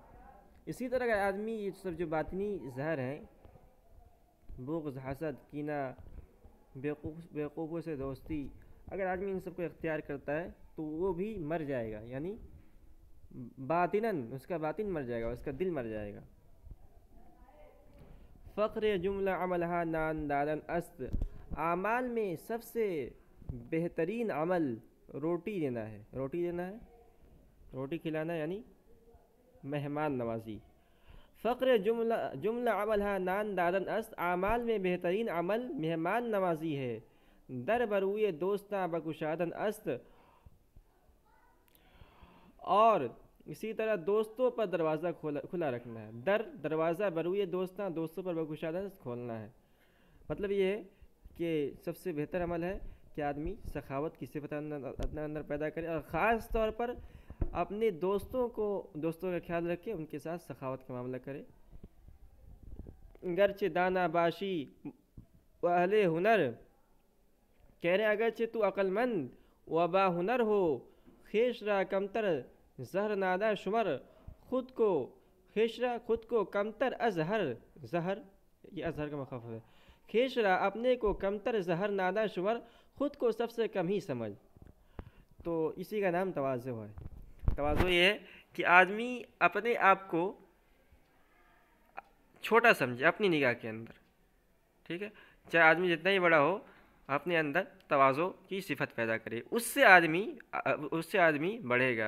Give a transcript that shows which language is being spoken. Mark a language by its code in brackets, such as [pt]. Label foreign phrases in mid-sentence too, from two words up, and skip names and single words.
[ur] اسی طرح اگر آدمی یہ سب جو باطنی زہر ہیں، بغض، حسد، کینہ، بیوقوفوں سے دوستی، اگر آدمی ان سب کو اختیار کرتا ہے تو وہ بھی مر جائے گا، یعنی باطناً اس کا باطن مر جائے گا، اس کا دل مر جائے گا. [fa] فقر جملہ عملہ نان دادن است، [ur] اعمال میں سب سے بہترین عمل روٹی دینا ہے. روٹی دینا ہے، روٹی کھلانا یعنی مہمان نوازی. [fa] فقر جملہ عمل ہے نان دادن است، [ur] اعمال میں بہترین عمل مہمان نوازی ہے۔ [fa] در بروئے دوستاں بکشادن است، [ur] اور اسی طرح دوستوں پر دروازہ کھلا رکھنا ہے۔ دروازہ [fa] بروئے دوستاں، [ur] دوستوں پر [fa] بکشادن است [ur] کھولنا ہے۔ مطلب یہ ہے کہ سب سے بہتر عمل ہے کہ آدمی سخاوت کی صفت اپنے اندر پیدا کرے، اور خاص طور پر اپنے دوستوں کا خیال رکھے، ان کے ساتھ سخاوت کا معاملہ کرے۔ [fa] گرچہ دانا باشی و اہل ہنر، [ur] کہہ رہے اگرچہ تو عقل مند و با ہنر ہو، [fa] خیش را کمتر زہر نادا شمر، [ur] خود کو کمتر ازہر، زہر یہ ازہر کا مخفف ہے، [fa] خیش را [ur] اپنے کو [fa] کمتر زہر نادا شمر، [ur] خود کو سب سے کم ہی سمجھ۔ تو اسی کا نام تواضع ہے۔ تواضع یہ ہے کہ آدمی اپنے آپ کو چھوٹا سمجھے اپنی نگاہ کے اندر، ٹھیک ہے، چاہے آدمی جتنا ہی بڑا ہو، اپنے اندر تواضع کی صفت پیدا کرے، اس سے آدمی بڑھے گا۔